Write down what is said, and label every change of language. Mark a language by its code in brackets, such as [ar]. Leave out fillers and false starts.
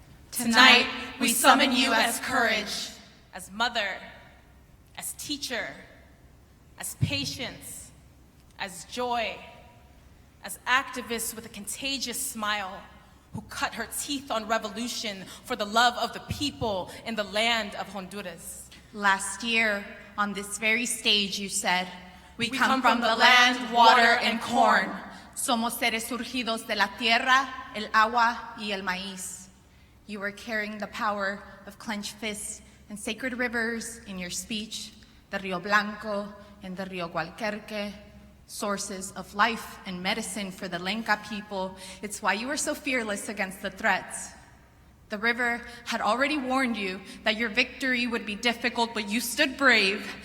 [en] Tonight, we summon you as courage, as mother, as teacher, as patience, as joy, as activist with a contagious smile who cut her teeth on revolution for the love of the people in the land of Honduras. Last year, on this very stage, you said, we come from the land, water, and corn. [es] Somos seres surgidos de la tierra, el agua, y el maíz. [en] You were carrying the power of clenched fists and sacred rivers in your speech, the Rio Blanco and the Rio Gualquerque, sources of life and medicine for the Lenca people. It's why you were so fearless against the threats. The river had already warned you that your victory would be difficult, but you stood brave.